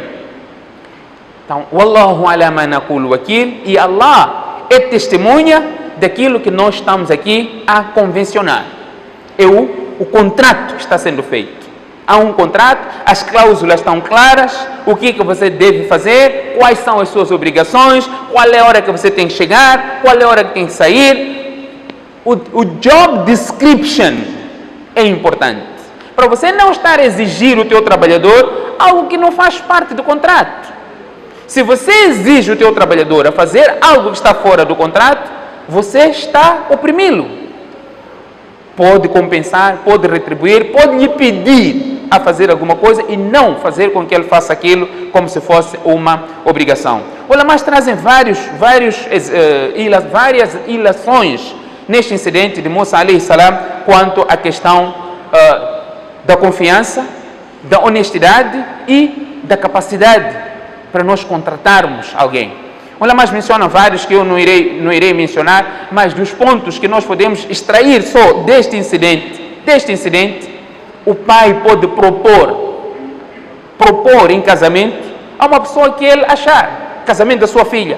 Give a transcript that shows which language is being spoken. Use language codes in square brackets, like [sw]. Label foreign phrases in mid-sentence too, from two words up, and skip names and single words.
[pt] Então, [ar] والله على ما نقول وكيل. [pt] E Allah é testemunha daquilo que nós estamos aqui a convencionar. O contrato está sendo feito. Há um contrato, as cláusulas estão claras, o que você deve fazer, quais são as suas obrigações, qual é a hora que você tem que chegar, qual é a hora que tem que sair. O [en] job description [pt] é importante. Para você não estar a exigir o teu trabalhador algo que não faz parte do contrato. Se você exige o teu trabalhador a fazer algo que está fora do contrato, você está a oprimi-lo. Pode compensar, pode retribuir, pode lhe pedir a fazer alguma coisa e não fazer com que ele faça aquilo como se fosse uma obrigação. Os ulamás trazem várias ilações neste incidente de Musa [ar] عليه السلام [pt] quanto à questão da confiança, da honestidade e da capacidade para nós contratarmos alguém. Os ulamás mencionam vários que eu não irei mencionar, mas dos pontos que nós podemos extrair só deste incidente, o pai pode propor em casamento a uma pessoa que ele achar, casamento da sua filha.